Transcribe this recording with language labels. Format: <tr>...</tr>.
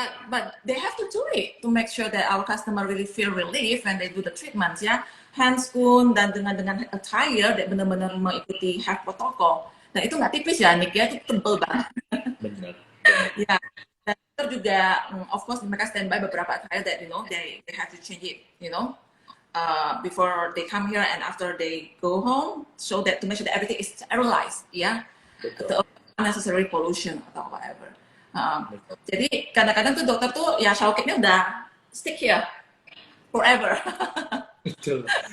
<en>But they have to do it to make sure that our customer really feel relief when they do the treatments ya.</en> <id>Handscoon dan dengan attire that benar-benar mengikuti</id> <en>health protocol.</en> <id>Nah itu nggak tipis ya Nick ya, itu tebel banget. Benar. Ya.</id> <en>Dan juga, of course,</en> <id>mereka standby beberapa</id> <en>attire that you know they have to change it, you know, before they come here and after they go home, so that to make sure that everything is sterilized, ya, yeah? Unnecessary pollution</en> <id>atau whatever. Jadi kadang-kadang tuh dokter tuh ya shower capnya udah</id> <en>stick here forever.</en> <id>Betul.</id>